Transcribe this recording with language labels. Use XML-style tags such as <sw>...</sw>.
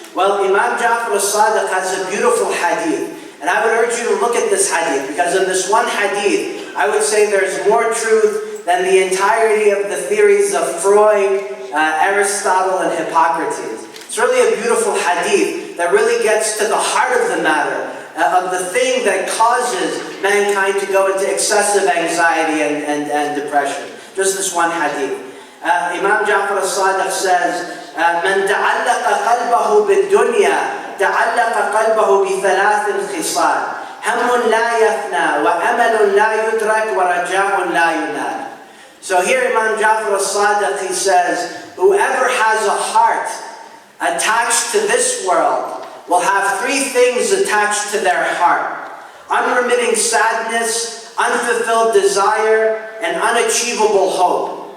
<en>Well, Imam Ja'far al-Sadiq has a beautiful hadith, and I would urge you to look at this hadith, because in this one hadith, I would say there's more truth than the entirety of the theories of Freud, Aristotle, and Hippocrates. It's really a beautiful hadith that really gets to the heart of the matter, of the thing that causes mankind to go into excessive anxiety and depression. Just this one hadith.</en> <ar>Imam Ja'far al-Sadiq says, من تعلق قلبه بالدنيا تعلق قلبه بثلاث خصال هم لا يفنى وأمل لا يدرك ورجاء لا ينال.</ar> <en>So here Imam Ja'far al-Sadiq, he says, whoever has a heart attached to this world will have three things attached to their heart: unremitting sadness, unfulfilled desire, and unachievable hope.</en>